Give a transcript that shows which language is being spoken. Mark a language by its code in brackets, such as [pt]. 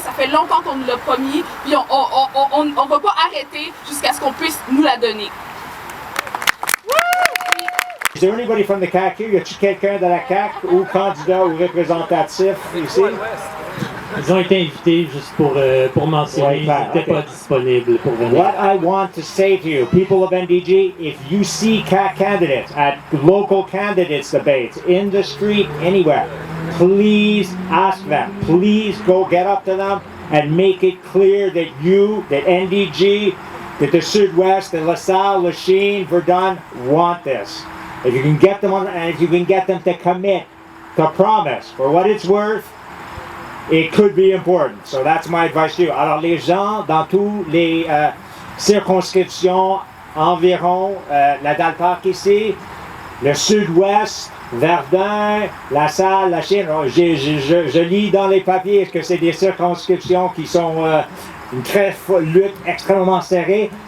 [fr] Ça fait longtemps qu'on nous l'a promis, puis on ne va pas arrêter jusqu'à ce qu'on puisse nous la donner. [en] Is there anybody from the CAQ here? [fr] Y a-t-il quelqu'un de la CAQ ou candidat ou représentatif ici? Ils ont été invités juste pour mentionner qu'ils n'étaient pas disponibles pour venir. [en] What I want to say to you, people of NDG, if you see CAQ candidates at local candidates debates, in the street, anywhere, please ask them. Please go get up to them and make it clear that that NDG, that the Sud-Ouest, that LaSalle, Lachine, Verdun want this. If you can get them and if you can get them to commit, to promise, for what it's worth, it could be important. So that's my advice to you. [fr] Alors les gens dans toutes les circonscriptions environ la Dalle Park ici, le Sud-Ouest, Verdun, LaSalle, Lachine, je lis dans les papiers que c'est des circonscriptions qui sont une lutte extrêmement serrée.